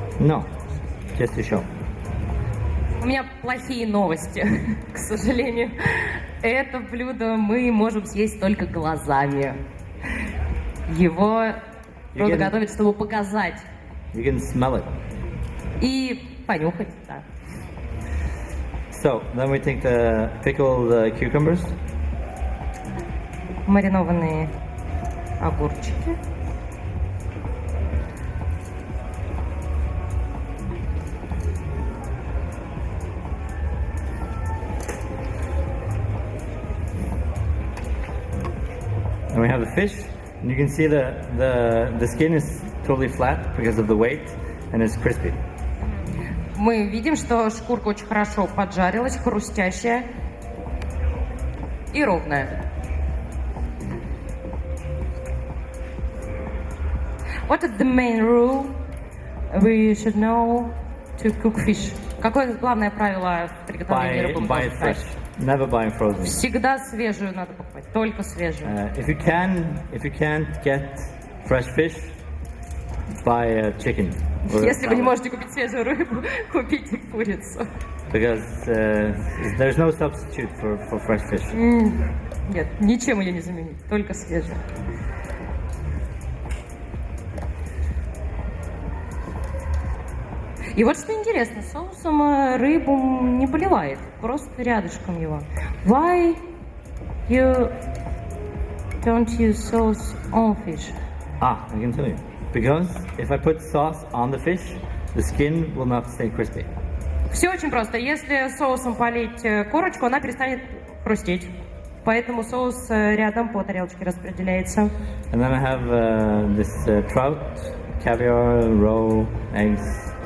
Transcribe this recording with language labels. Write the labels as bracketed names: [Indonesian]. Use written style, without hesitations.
[English] No, just to show. [Russian] У меня плохие новости, к сожалению. Это блюдо мы можем съесть только глазами. Его просто готовят, чтобы показать. [English] You can smell it. [Russian] И понюхать, да. [English] So, then we take the pickled cucumbers. [Russian] Маринованные огурчики. [English] And we have the fish, and you can see the skin is totally flat because of the weight, and it's crispy. [Russian] Мы видим, что шкурка очень хорошо поджарилась, хрустящая и ровная. [English] What is the main rule we should know to cook fish? [Russian] Какое главное правило в приготовлении рыбы? [English] Buy it fresh. Never buy frozen. [Russian] Всегда свежую надо покупать, только свежую. [English] If you can't get fresh fish, buy chicken. [Russian] Если вы не можете купить свежую рыбу, купите курицу. [English] Because there's no substitute for fresh fish. [Russian] Нет, ничем ее не заменить, только свежую. И вот что интересно, соусом рыбу не поливает, просто рядышком его. [English] Why you don't use sauce on fish? I can tell you. Because if I put sauce on the fish, the skin will not stay crispy. [Russian] Все очень просто. Если соусом полить корочку, она перестанет хрустеть. Поэтому соус рядом по тарелочке распределяется. [English] And then I have this trout, caviar, roe, eggs.